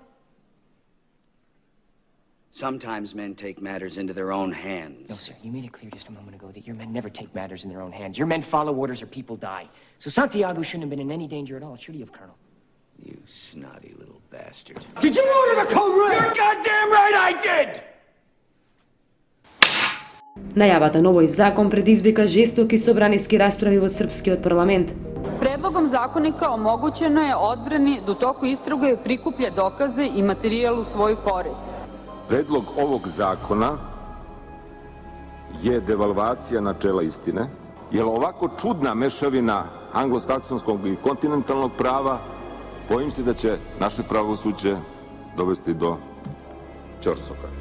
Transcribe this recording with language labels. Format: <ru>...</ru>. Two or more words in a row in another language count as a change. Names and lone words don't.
<en>Sometimes men take matters into their own hands. No, sir. You made it clear just a moment ago that your men never take matters in their own hands. Your men follow orders or people die. So Santiago shouldn't have been in any danger at all, should he have, Colonel? You snotty little bastard. Did you order the code red? You're goddamn right I did!</en> <mk>Најавата на овој закон предизвика жестоки собраниски расправи во српскиот парламент.</mk> <sr>Predlogom zakonika omogućeno je odbrani da u toku istrage prikuplja dokaze i materijal u svoju korist. Predlog ovog zakona je devalvacija načela istine, jer ovako čudna mešavina anglosaksonskog i kontinentalnog prava, bojim se da će naše pravosuđe dovesti do ćorsokaka.</sr>